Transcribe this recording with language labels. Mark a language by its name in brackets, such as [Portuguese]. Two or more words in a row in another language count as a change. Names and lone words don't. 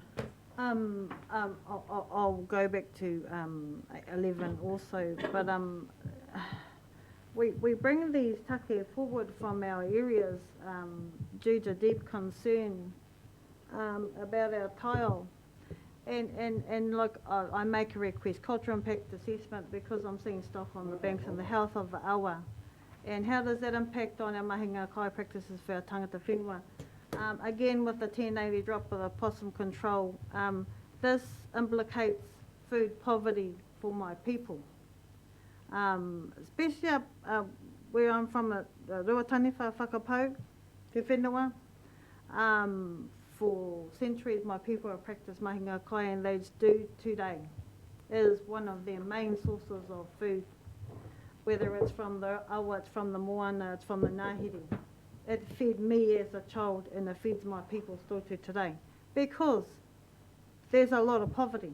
[English] I'll go back to 11 also, but we bring these take forward from our areas due to deep concern about our tile. And like I make a request, cultural impact assessment, because I'm seeing stuff on the banks and the health of the awa. And how does that impact on our [Māori] mahinga kai [English] practices for our [Māori] tangata whenua? [English] Again, with the 1080 drop of the possum control, this implicates food poverty for my people. Especially where I'm from, Ruataniwha Whakapau, Te Whenua. For centuries, my people have practiced [Māori] mahinga kai, [English] and they do today. It is one of their main sources of food, whether it's from the awa, it's from the moana, it's from the ngāhere. It fed me as a child, and it feeds my people still to today, because there's a lot of poverty.